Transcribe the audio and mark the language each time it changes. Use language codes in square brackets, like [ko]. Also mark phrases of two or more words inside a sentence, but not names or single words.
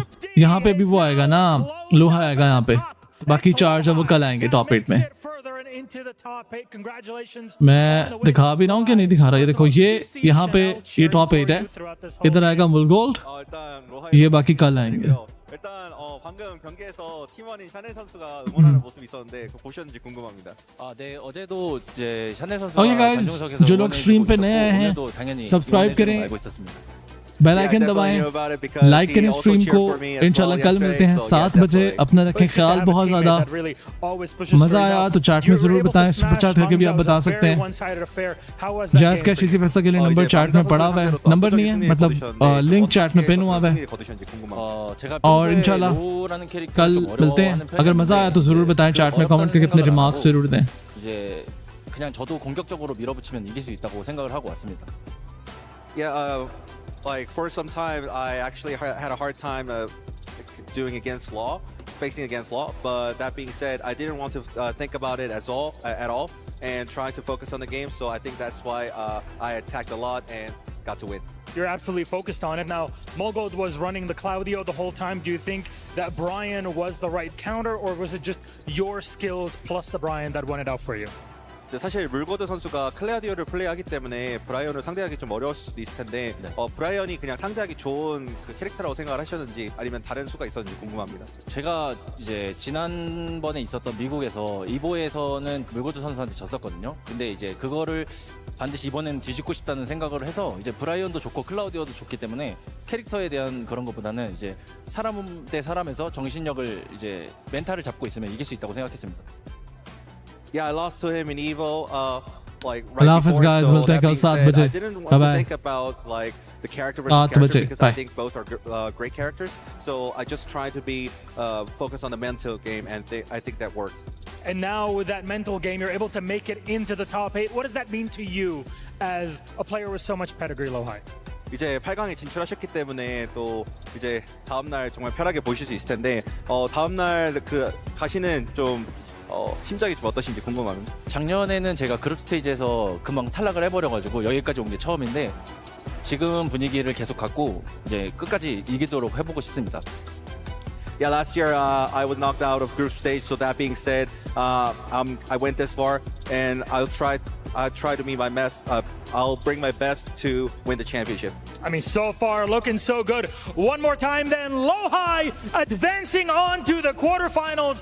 [hi] यहाँ पे भी वो आएगा ना, Lowhigh आएगा यहाँ पे. बाकी 4 जब वो कल आएंगे टॉप 8 में. मैं दिखा भी रहा हूँ कि नहीं दिखा रहा. ये देखो, ये यहाँ पे ये टॉप 8 है. इधर आएगा Mulgold, ये बाकी कल आएंगे. [ko] 일단 방금 경기에서 팀원인 샤넬 선수가 응원하는 모습이 있었는데 그거 보셨는지 궁금합니다. 네, 어제도 이제 샤넬 선수가 [en] Okay guys, [hi] जो लोग स्ट्रीम पे नए आए हैं सब्सक्राइब करें, [en] bell icon [hi] दबाएं, लाइक करें स्ट्रीम को. इंशाल्लाह कल मिलते हैं 7 बजे. अपना रखें ख्याल. बहुत ज़्यादा मज़ा आया तो चैट में ज़रूर बताएं. [en] super chat [hi] करके भी आप बता सकते हैं. जायज़ कैश इसी पैसा के लिए नंबर चैट में पड़ा हुआ है. नंबर नहीं है, मतलब लिंक चैट में पिन हुआ है. और इंशाल्लाह कल मिलते हैं. अगर मज़ा आया तो ज़रूर बताएं चैट में, कमेंट करके अपने रिमार्क्स ज़रूर दें. [ko] 이제 그냥 저도 공격적으로 밀어붙이면 이길 수 있다고 생각을 하고 왔습니다. [en] Like for some time, I actually had a hard time doing against Law, facing against Law. But that being said, I didn't want to think about it at all, and trying to focus on the game. So I think that's why I attacked a lot and got to win. You're absolutely focused on it. Now, Mulgold was running the Claudio the whole time. Do you think that Brian was the right counter, or was it just your skills plus the Brian that won it out for you? [ko] 사실 물고드 선수가 클라우디오를 플레이하기 때문에 브라이언을 상대하기 좀 어려울 수도 있을 텐데 브라이언이 그냥 상대하기 좋은 그 캐릭터라고 생각을 하셨는지 아니면 다른 수가 있었는지 궁금합니다. 제가 이제 지난번에 있었던 미국에서 이보에서는 물고드 선수한테 졌었거든요. 근데 이제 그거를 반드시 이번에는 뒤집고 싶다는 생각을 해서 이제 브라이언도 좋고 클라우디오도 좋기 때문에 캐릭터에 대한 그런 것보다는 이제 사람 대 사람에서 정신력을 이제 멘탈을 잡고 있으면 이길 수 있다고 생각했습니다. [en] Yeah, I lost to him in Evo, like right Allah before, guys, so we'll that take being out said, I 7 didn't want Bye-bye. to think about like the character versus character because I think both are great characters. So I just tried to be focused on the mental game, and I think that worked. and now with that mental game, you're able to make it into the top 8. What does that mean to you as a player with so much pedigree, Lowhigh? [ko] 이제 8강에 진출하셨기 때문에 또 이제 다음 날 정말 편하게 보실 수 있을 텐데 다음 날 그 가시는 좀 심장이 좀 어떠신지 궁금합니다. 작년에는 제가 그룹 스테이지에서 금방 탈락을 해버려가지고 여기까지 온 게 처음인데 지금 분위기를 계속 갖고 이제 끝까지 이기도록 해보고 싶습니다. [en] Yeah, last year I was knocked out of group stage. So that being said, I went this far, and I'll try to meet my best. I'll bring my best to win the championship. I mean, so far looking so good. One more time then, Lowhigh advancing on to the quarterfinals.